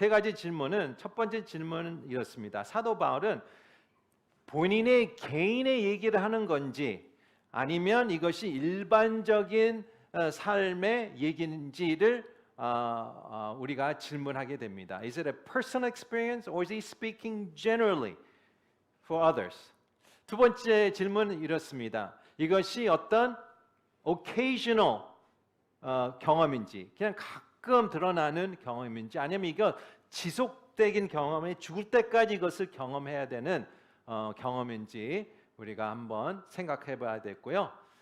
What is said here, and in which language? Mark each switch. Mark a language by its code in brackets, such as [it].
[ko] 세 가지 질문은 첫 번째 질문은 이렇습니다. 사도 바울은 본인의 개인의 얘기를 하는 건지 아니면 이것이 일반적인 삶의 얘기인지를 우리가 질문하게 됩니다. [en] Is it a personal experience or is he speaking generally for others? [ko] 두 번째 질문은 이렇습니다. 이것이 어떤 occasional 경험인지 그냥 가끔 드러나는 경험인지 아니면 이거 지속적인 경험에 죽을 때까지 이것을 경험해야 되는 경험인지 우리가 한번 생각해 봐야 되고요.